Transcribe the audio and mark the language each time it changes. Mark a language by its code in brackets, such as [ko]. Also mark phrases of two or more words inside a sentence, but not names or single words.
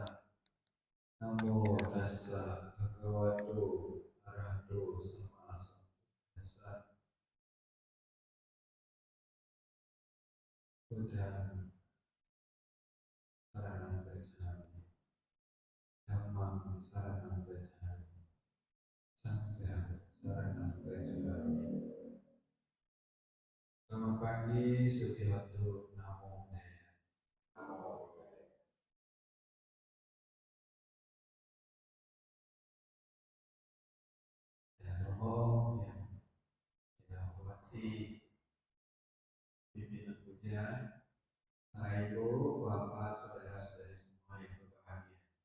[pi] Namo tassa bhagavato arahato sama sambuddhassa. Buddhang saranang gacchami, dhammang saranang gacchami, sanghang saranang gacchami. [id] Selamat pagi, Sutihotu. [pi] Namo Buddhaya. Namo Buddhaya. [id] Ya Romo yang kita hormati pimpinan puja, para ibu, bapak, saudara-saudari semua yang berbahagia.